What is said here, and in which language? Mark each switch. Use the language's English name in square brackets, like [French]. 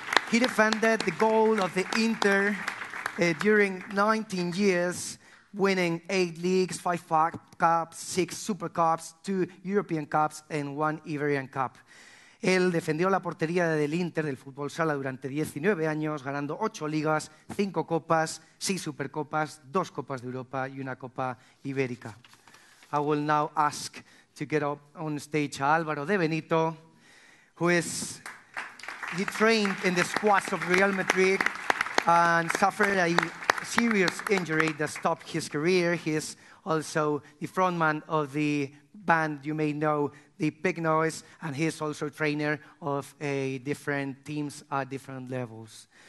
[English] He defended the goal of the Inter during 19 years, winning 8 leagues, 5 cups, 6 Super Cups, 2 European Cups and 1 Iberian Cup. [Spanish] Él defendió la portería del Inter del fútbol sala durante 19 años, ganando 8 ligas, 5 copas, 6 Supercopas, 2 Copas de Europa y 1 Copa Ibérica. [English] I will now ask to get up on stage a Álvaro de Benito, he trained in the squads of Real Madrid and suffered a serious injury that stopped his career. He is also the frontman of the band you may know, the Big Noise, and he is also trainer of different teams at different levels.